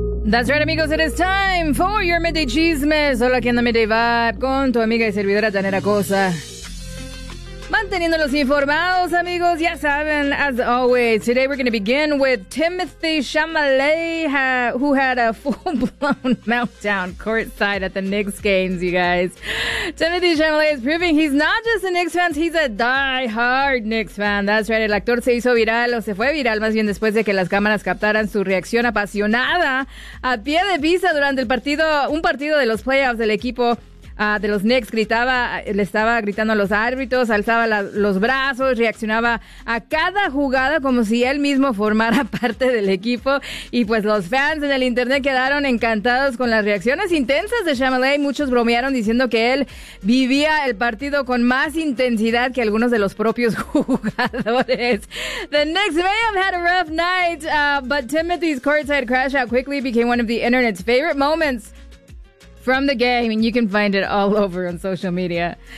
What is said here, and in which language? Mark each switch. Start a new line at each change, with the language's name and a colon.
English: That's right, amigos, it is time for your Midday Chismes.
Spanish: Hola, aquí en la Midday Vibe con tu amiga y servidora Janet Acosta. Manteniéndolos informados, amigos, ya saben,
English: as always, today we're going to begin with Timothy Chalamet, who had a full-blown meltdown courtside at the Knicks games, you guys. Timothy Chalamet is proving he's not just a Knicks fan, he's a die-hard Knicks fan. That's right,
Spanish: el actor se hizo viral, o se fue viral, más bien después de que las cámaras captaran su reacción apasionada a pie de pista durante el partido, un partido de los playoffs del equipo de los Knicks. Gritaba, le estaba gritando a los árbitros, alzaba los brazos, reaccionaba a cada jugada como si él mismo formara parte del equipo, y pues los fans en el internet quedaron encantados con las reacciones intensas de Chalamet. Muchos bromearon diciendo que él vivía el partido con más intensidad que algunos de los propios jugadores.
English: The Knicks may have had a rough night, but Timothy's courtside crash out quickly became one of the internet's favorite moments from the game, and you can find it all over on social media.